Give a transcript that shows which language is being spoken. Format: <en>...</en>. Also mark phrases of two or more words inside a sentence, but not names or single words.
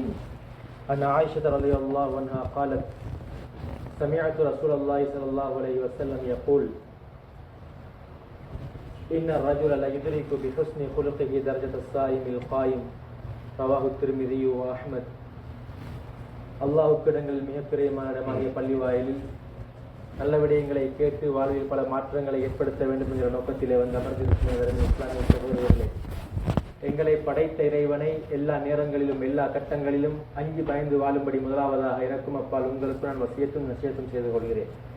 <ar>عن عائشة رضي الله عنها قالت سمعت رسول الله صلى الله عليه وسلم يقول إن الرجل لا يدرك بحسن خلقه درجة الصائم القائم رواه الترمذي وأحمد.</ar> <ta>அல்லாஹ்வுக்கு இடங்கள் மிக பிரியமான இடமாகிய பள்ளி வாயிலில் நல்ல விடயங்களை கேட்டு வாழ்வில் பல மாற்றங்களை ஏற்படுத்த வேண்டும் என்கிற நோக்கத்திலே வந்து அமர்ந்திருக்கும் இஸ்லாமிய சகோதரர்களே, எங்களை படைத்த இறைவனை எல்லா நேரங்களிலும் எல்லா கட்டங்களிலும் அஞ்சு பயந்து வாழும்படி முதலாவதாக எனக்கும் அப்பால் உங்களுக்கு நான் வசியத்தும் நசியத்தும் செய்து கொள்கிறேன்.</ta>